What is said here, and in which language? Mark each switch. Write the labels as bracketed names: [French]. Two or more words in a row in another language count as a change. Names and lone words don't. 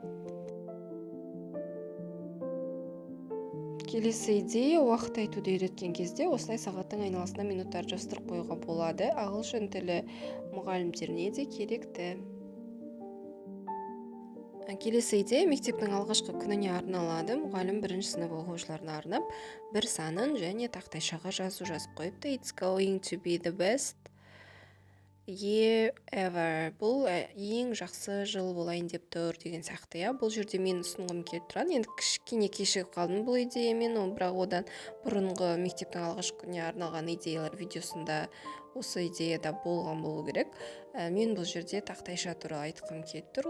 [Kazakh] Келесі идея, уақыт айтуды үйреткен кезде осылай сағаттың айналасына минуттар жаздырып қоюға болады. Ағылшын тілі мұғалімдеріне де керекті. Келесі идея мектептің алғашқы күніне арналады. Мұғалім бірінші сынып оқушыларына арнап, бір санын және тақтайшаға жазып қойыпты. [English] It's going to be the best year ever. [Kazakh] Бұл ең жақсы жыл болайын деп тұр деген сияқты. Бұл жерде мен ұсынғым келіп тұрған. Енді кішкене кешігіп қалдым бұл идеямен, бірақ одан бұрынғы мектептің алғашқы күніне арналған идеялар видеосында осы идеяда болған болу керек. Мен бұл жерде тақтайша туралы айтқым келіп тұр.